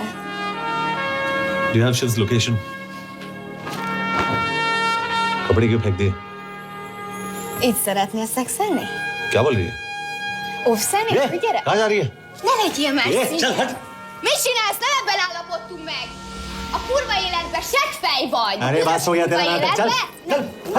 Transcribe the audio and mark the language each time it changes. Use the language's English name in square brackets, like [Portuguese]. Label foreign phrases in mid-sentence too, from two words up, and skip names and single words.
[English] Do you have Shiv's location? [Hindi] कपड़े क्यों फेंक दिए? [Hungarian] Így szeretnél szexelni? [Hindi] क्या बोल रही है? [Hungarian] Óvszerni? Gyere! [Hindi] कहाँ जा रही है? [Hungarian] Ne legyél messzi! [Hindi] चल हट! [Hungarian] Mit csinálsz? Nem ebben állapodtunk meg! A kurva életben seggfej vagy! [Hindi] अरे बात हो गया तेरा नाटक, चल! चल! हट!